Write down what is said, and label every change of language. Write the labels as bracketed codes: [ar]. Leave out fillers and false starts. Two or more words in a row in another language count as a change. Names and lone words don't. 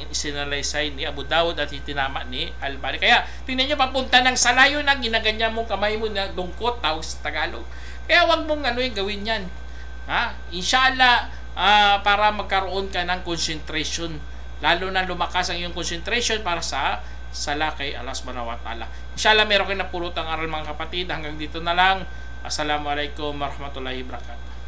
[tl] Isinalaysay ni Abu Dawud at itinama ni Al-Bari. Kaya tingnan nyo, papunta ng salayo na ginaganyan mong kamay mo na dungkot, tawag sa Tagalog. Kaya huwag mong gawin yan. Inshallah, para magkaroon ka ng concentration, lalo na lumakas ang iyong concentration para sa sala kay Allah [ar] سبحانه وتعالى. [tl] Inshallah, meron kayo napulot ang aral mga kapatid. Hanggang dito na lang. [ar] السلام عليكم ورحمة الله وبركاته.